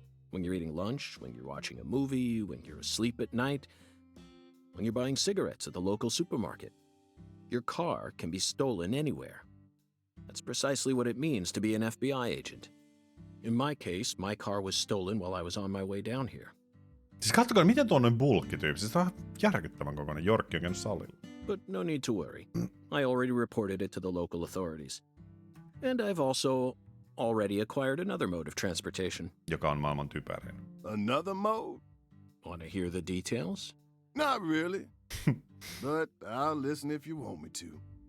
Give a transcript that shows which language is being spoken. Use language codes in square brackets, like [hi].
[en] When you're eating lunch, when you're watching a movie, when you're asleep at night, when you're buying cigarettes at the local supermarket. Your car can be stolen anywhere. That's precisely what it means to be an FBI agent. In my case, my car was stolen while I was on my way down here. [fi] Siis katsokaa, miten tuo on noin bulkkityyppi. Siis tää on järkyttävän kokoinen. Jorkki on käynyt salilla. [en] But no need to worry. I already reported it to the local authorities. And I've also already acquired another mode of transportation. [fi] Joka on maailman typerin. [en] Another mode? Want to hear the details? Not really. But I'll listen if you want me to.